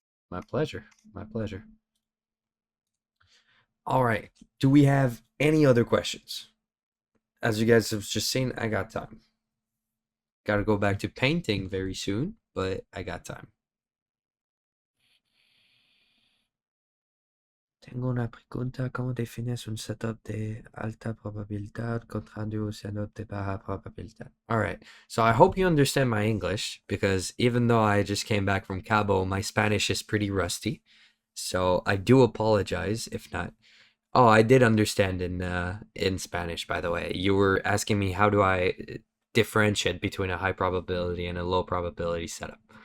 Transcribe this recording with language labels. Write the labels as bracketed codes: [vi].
[en] My pleasure. My pleasure. All right. Do we have any other questions? As you guys have just seen, I got time. Got to go back to painting very soon, but I got time. [es] Tengo una pregunta, ¿cómo defines un setup de alta probabilidad contra un setup de baja probabilidad? [en] All right, so I hope you understand my English, because even though I just came back from Cabo, my Spanish is pretty rusty. So I do apologize if not. Oh, I did understand in Spanish, by the way. You were asking me how do I differentiate between a high probability and a low probability setup.